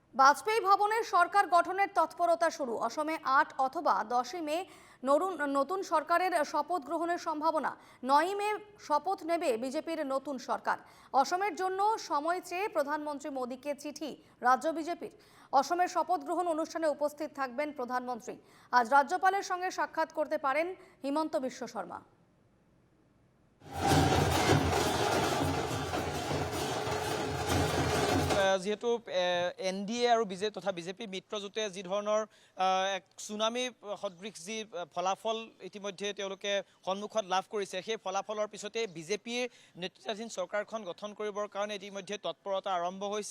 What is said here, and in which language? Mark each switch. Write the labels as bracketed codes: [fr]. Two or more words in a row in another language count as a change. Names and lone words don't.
[bn] বাজপেয়ী ভবনের সরকার গঠনের তৎপরতা শুরু। অসমে ৮ অথবা ১০ই মে নতুন সরকারের শপথ গ্রহণের সম্ভাবনা। ৯ই মে শপথ নেবে বিজেপির নতুন সরকার। অসমের জন্য সময় চেয়ে প্রধানমন্ত্রী মোদীকে চিঠি রাজ্য বিজেপির। অসমের শপথ গ্রহণ অনুষ্ঠানে উপস্থিত থাকবেন প্রধানমন্ত্রী। আজ রাজ্যপালের সঙ্গে সাক্ষাৎ করতে পারেন হিমন্ত বিশ্ব শর্মা। [as] যেহেতু NDA আৰু তথা বিজেপি মিত্ৰজোঁটে যি ধৰণৰ এক চুনামি সদৃশ যি ফলাফল ইতিমধ্যে তেওঁলোকে সন্মুখত লাভ কৰিছে, সেই ফলাফলৰ পিছতে বিজেপিৰ নেতৃত্বাধীন চৰকাৰখন গঠন কৰিবৰ কাৰণে ইতিমধ্যে তৎপৰতা আৰম্ভ হৈছে।